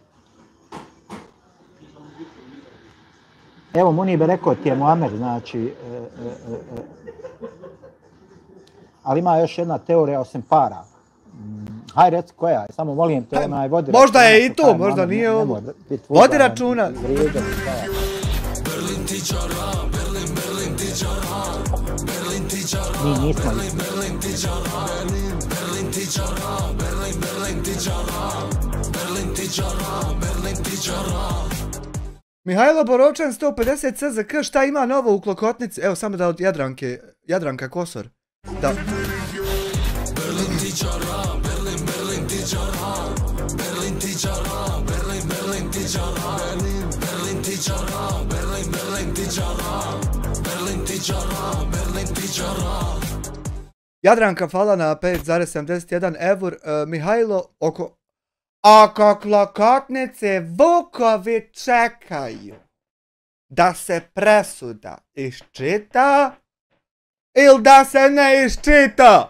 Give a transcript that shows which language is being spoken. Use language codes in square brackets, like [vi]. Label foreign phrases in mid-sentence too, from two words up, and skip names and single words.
[bs] Evo, Munibe rekao ti je Muamer, znači... ali ima još jedna teorija osim para. Haj reci koja, samo molim te, onaj vodi računa. Možda je i to, možda nije ovo. Vodi računa. Berlin ti čara, Berlin ti čara, Berlin ti čara, Mi nismo Berlin ti čara, Berlin ti čara, Berlin ti čara, Berlin ti čara, Berlin ti čara. Mihajlo Borovčan 150 CZK, šta ima novo u Klokotnici? Evo samo da od Jadranka Kosor. Da. Berlin ti čara, Berlin ti čara, Berlin ti čara, Berlin ti čara, Berlin ti čara, Berlin ti čara, Berlin ti čara, Berlin ti čara. Jadranka hvala na 5,71 eur. Mihajlo oko... Oko Klokotnice vukovi čekaju da se presuda iščita ili da se ne iščita.